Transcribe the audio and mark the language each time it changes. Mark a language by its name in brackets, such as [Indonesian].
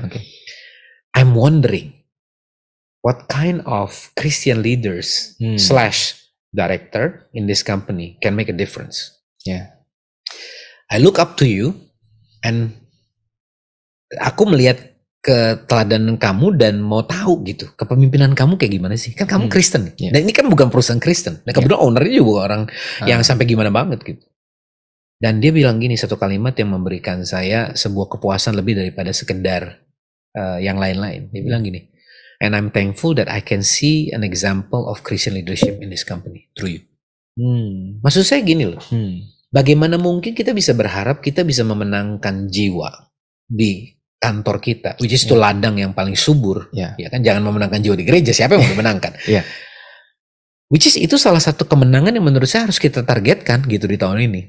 [English] Nah, I'm wondering what kind of Christian leaders / director in this company can make a difference. I look up to you, and [Indonesian] aku melihat keteladanan kamu dan mau tahu gitu, kepemimpinan kamu kayak gimana sih? Kan kamu Kristen, dan ini kan bukan perusahaan Kristen. Dan kebetulan ownernya juga orang yang sampai gimana banget gitu. Dan dia bilang gini, satu kalimat yang memberikan saya sebuah kepuasan lebih daripada sekedar yang lain-lain. Dia bilang gini, [English] and I'm thankful that I can see an example of Christian leadership in this company through you. [Indonesian] Maksud saya gini loh, bagaimana mungkin kita bisa berharap kita bisa memenangkan jiwa di kantor kita, [English] which is [Indonesian] itu ladang yang paling subur, ya kan, jangan memenangkan jiwa di gereja, siapa yang mau memenangkan? [English] Which is [Indonesian] itu salah satu kemenangan yang menurut saya harus kita targetkan gitu di tahun ini.